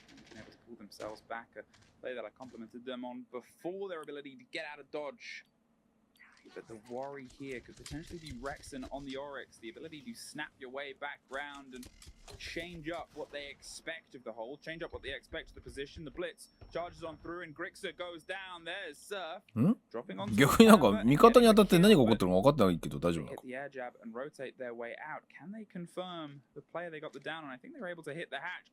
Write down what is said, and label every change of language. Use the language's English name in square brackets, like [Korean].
[English] Been able to pull themselves back. A play that I complimented them on before, their ability to get out of dodge. But the worry here could potentially be Rexon on the Oryx. The ability to snap your way back round and change up what they expect of the hold. Change up what they expect of the position. The blitz charges on through and Grixer goes down. There's Surf. Dropping on. [Japanese] 逆になんか味方に当たって何が起こってるのか分かってないけど大丈夫なのか。 [English] Hit the air jab and rotate their way out. Can they confirm the player they got the down on? I think they were able to hit the hatch.